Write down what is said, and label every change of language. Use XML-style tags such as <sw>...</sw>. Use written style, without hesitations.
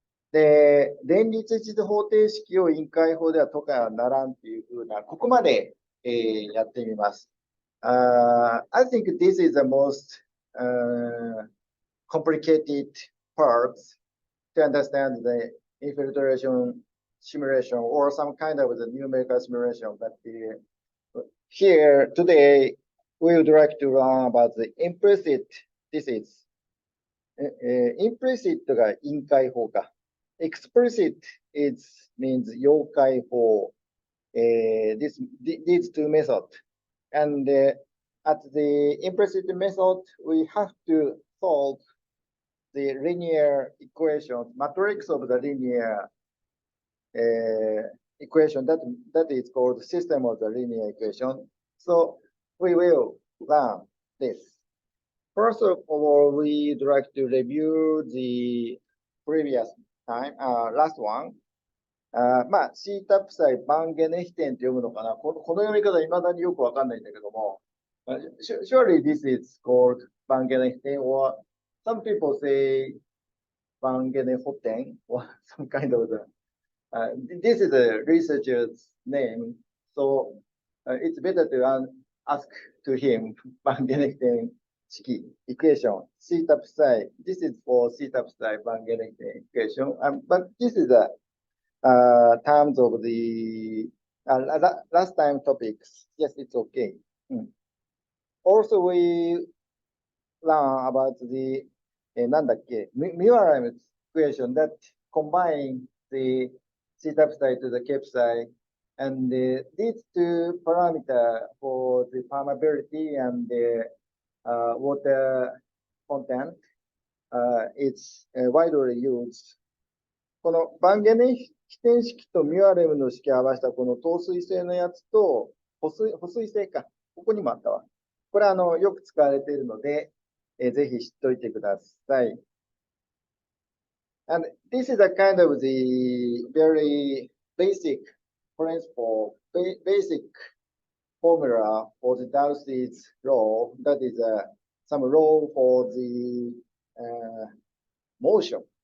<ja>で、連立一次方程式を陰解法では解かならんっていう風な、ここまで、やってみます。</ja> <en>I think this is the most complicated parts to understand the infiltration simulation or some kind of the numerical simulation. But here today, we would like to learn about the implicit. This is implicit</en> <ja>が陰解法か。</ja> <en>Explicit means 陽解法。 These two methods. And at the implicit method, we have to solve the linear equation, matrix of the linear equation that is called system of the linear equation. So we will learn this. First of all, we'd like to review the previous time, last one.</en> <ja>シータプサイバンゲネヒテンって読むのかな、この読み方、いまだによくわかんないんだけども、</ja> <en>surely this is called バンゲネヒテン or some people say バンゲネホテン or some kind of this is a researcher's name, so it's better to ask to him バンゲネヒテン式 equation, シータプサイ this is for シータプサイバンゲネヒテン equation, but this is a terms of the last time topics. Yes, it's okay. Also, we learn about the</en> <ja>なんだっけ</ja> <en>Muirheim equation that combine the theta psi to the k psi, and these two parameters for the permeability and the water content is widely used.</en> <ja>このバンゲネヒテン式とミュアレムの式を合わせたこの透水性のやつと保水性か。ここにもあったわ。これよく使われているので、ぜひ知っておいてください。</ja> <en>And this is a kind of the very basic principle, basic formula for the Darcy's law. That is some law for the motion.</en>